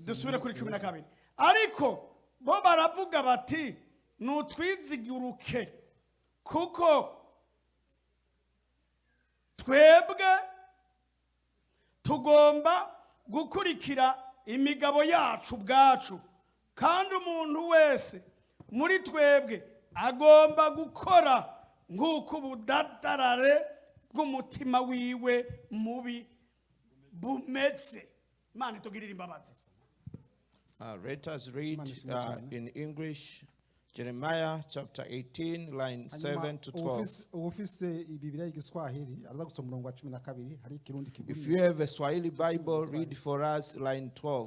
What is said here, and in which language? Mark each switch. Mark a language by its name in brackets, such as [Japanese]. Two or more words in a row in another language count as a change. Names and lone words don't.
[Rundi] dusubire kuri 12 ariko bo baravuga bati nutwiziguruke kuko twebwe tugomba gukurikira imigabo yacu ubwacu kandi umuntu wese muri twebwe agomba gukora nk'uko ubudadarare bw'umutima wiwe mubi bumeze. Imana itugirire imbabazi. [English] Let us read in English, Jeremiah chapter 18, line 7 to 12. If you have a Swahili Bible, read for us line 12.